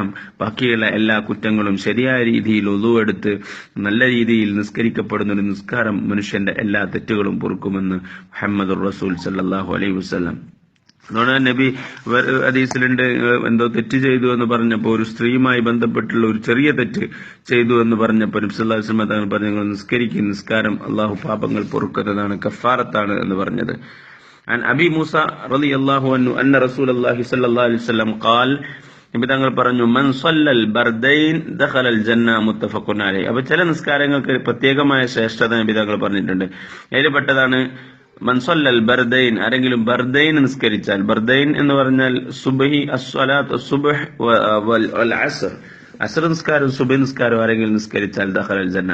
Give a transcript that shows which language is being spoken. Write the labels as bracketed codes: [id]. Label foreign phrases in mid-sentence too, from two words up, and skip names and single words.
[ml] ബാക്കിയുള്ള എല്ലാ കുറ്റങ്ങളും ശരിയായ രീതിയിൽ ഉളു എടുത്ത് നല്ല രീതിയിൽ നിസ്കരിക്കപ്പെടുന്ന ഒരു നിസ്കാരം മനുഷ്യന്റെ എല്ലാ തെറ്റുകളും പൊറുക്കുമെന്ന് മുഹമ്മദുർ റസൂൽ [ar] صلى الله عليه وسلم. [ml] അതുകൊണ്ട് നബി ഹദീസിലുണ്ട്, എന്തോ തെറ്റ് ചെയ്തു എന്ന് പറഞ്ഞപ്പോൾ, ഒരു സ്ത്രീയുമായി ബന്ധപ്പെട്ടുള്ള ഒരു ചെറിയ തെറ്റ് ചെയ്തു എന്ന് പറഞ്ഞപ്പോൾ നബി [ar] صلى الله عليه وسلم [ml] തങ്ങൾ പറഞ്ഞു, നിസ്കരിക്കും, നിസ്കാരം അള്ളാഹു പാപങ്ങൾ പൊറുക്കുന്നതാണ്, കഫാറത്താണ് എന്ന് പറഞ്ഞത്. [ar] عن أبي موسى رضي الله عنه أن رسول الله صلى الله عليه وسلم قال [ml] നബി തങ്ങൾ പറഞ്ഞു, [ar] من صلى البردين دخل الجنة متفق عليه. [ml] അപ്പോൾ ചില നിസ്കാരങ്ങൾക്ക് പ്രത്യേകമായ ശ്രേഷ്ഠത നബി തങ്ങൾ പറഞ്ഞിട്ടുണ്ട്. അതിൽ പെട്ടതാണ് [ar] من صلى البردين, [ml] ആരെങ്കിലും ബർദൈൻ നിസ്കരിച്ചാൽ. ബർദൈൻ എന്ന് പറഞ്ഞാൽ സുബ്ഹി, [ar] الصلاة الصبح والعصر, [ml] അസ്ർ നിസ്കാരം സുബ്ഹി നിസ്കാരം ആരെങ്കിലും നിസ്കരിച്ചാൽ [ar] دخل الجنة.